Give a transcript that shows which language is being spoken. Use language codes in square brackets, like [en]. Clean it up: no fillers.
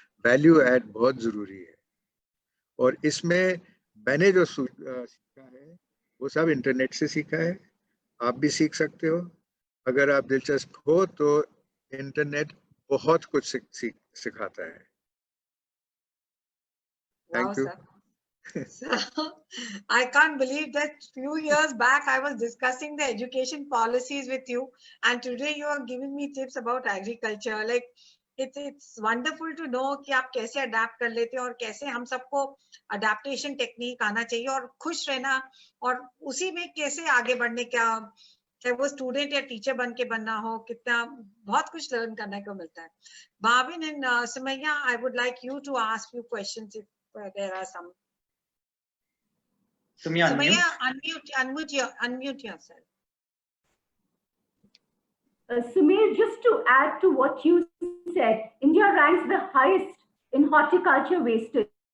[hi] Value add बहुत ज़रूरी है, और इसमें मैंने जो सीखा है वो सब इंटरनेट से सीखा है। आप भी सीख सकते हो, अगर आप दिलचस्प हो तो। इंटरनेट बहुत कुछ सिखाता है। [en] Wow, thank you. sir. So, I can't believe that few years back I was discussing the education policies with you, and today you are giving me tips about agriculture. Like it's wonderful to know [hi] कि आप कैसे adapt कर लेते हो और कैसे हम सबको adaptation technique आना चाहिए और खुश रहना, और उसी में कैसे आगे बढ़ने का, चाहे वो स्टूडेंट या टीचर बन के बनना हो, कितना बहुत कुछ लर्न करने को मिलता है। [en] Bhavin and Sumaya, I would like you to ask few questions if there are some. Sumaya, Sumaya, unmute yourself. Sumer, just to add to what you said, India ranks the highest in horticulture wastage.